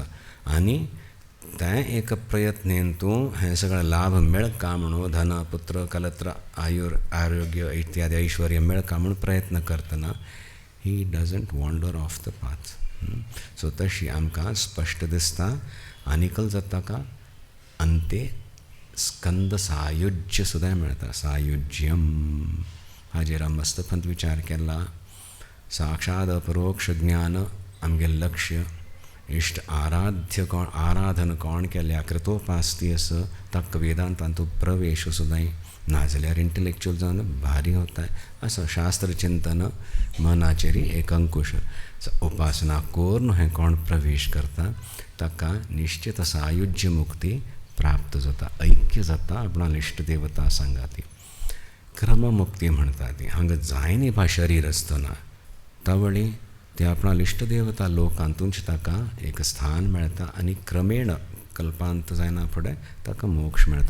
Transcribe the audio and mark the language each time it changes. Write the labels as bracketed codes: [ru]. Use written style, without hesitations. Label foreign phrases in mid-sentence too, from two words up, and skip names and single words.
[kok] आनी तें एक प्रयत्नेन तूं हें सगळें लाभ मेळका म्हणून धन पुत्र कलत्र आरोग्य इत्यादी ऐश्वर्य मेळका म्हणून प्रयत्न करतना [en] he doesn't wander off the path. [kok] सो तशी आमकां स्पश्ट दिसता. आनिकल जाता का अंते स्कंद सायुज्य सुद्दां मेळटा. सायुज्यम हाजेर मस्त पंत विचार केला. साक्षात अपरोक्ष ज्ञान आमगे लक्ष्य, इश्ट आराध्य कोण आराधन कोण केल्या कृतोपासती असं तक वेदांतान तूं प्रवेश सुद्दां नाजाल्यार इंटलेक्च्युअल जावन भारी होता असं शास्त्र चिंतन मनाचेरी एक अंकुश. उपासना कोरून हें कोण प्रवेश करता ताका निश्चित सायुज्य मुक्ती प्राप्त जाता, ऐक्य जाता आपणा इश्ट देवता सांगाती. क्रममुक्ती म्हणटा ती. हांगा जायनी पा शरीर आसतना तावळी ते आपणा इश्ट देवता लोकांतूंच ताका एक स्थान मेळटा आनी क्रमेण कल्पांत जायना फुडें ताका मोक्ष मेळटा.